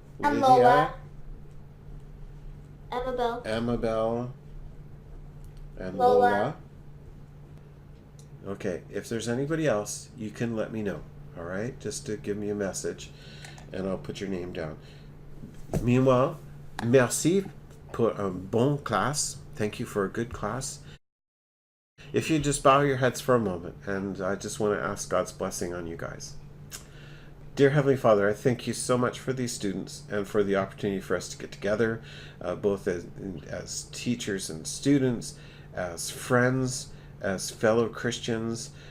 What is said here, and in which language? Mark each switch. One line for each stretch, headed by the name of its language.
English: And Lydia, Lola. Amabel. Amabel, and Lola. Lola. Okay, if there's anybody else, you can let me know. All right, just to give me a message, and I'll put your name down.
French: Meanwhile, merci pour un bon classe.
English: Thank you for a good class. If you just bow your heads for a moment, and I just want to ask God's blessing on you guys. Dear Heavenly Father, I thank you so much for these students and for the opportunity for us to get together, both as teachers and students, as friends, as fellow Christians.